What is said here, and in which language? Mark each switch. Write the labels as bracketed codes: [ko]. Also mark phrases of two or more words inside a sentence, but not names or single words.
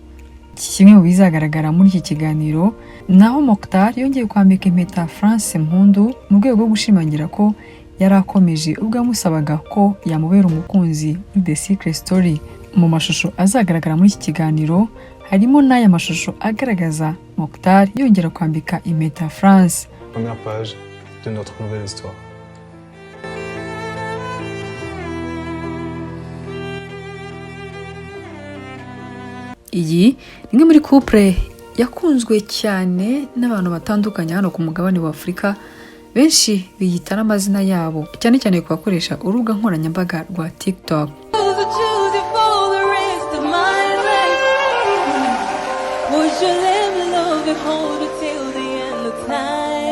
[rw] Kimwe mu bizagaragara muri iki kiganiro, naho Mokhtar yongeye kwambika impeta France Mpundu mu rwego rwo gushimangira ko yari akomeje ubwo yamusabaga ko yamubera umukunzi muri The Secret Story. Mu mashusho azagaragara muri iki kiganiro harimo n'aya mashusho agaragaza Mokhtar yongera kwambika impeta France. [fr] Première page de notre nouvelle histoire. [rw] Iyi ni imwe muri couple yakunzwe cyane n'abantu batandukanye hano ku mugabane wa Afurika, benshi biyita n'amazina yabo, cyane cyane ku bakoresha urubuga nkoranyambaga rwa TikTok. [en] Would you let me love and hold it till the end of time?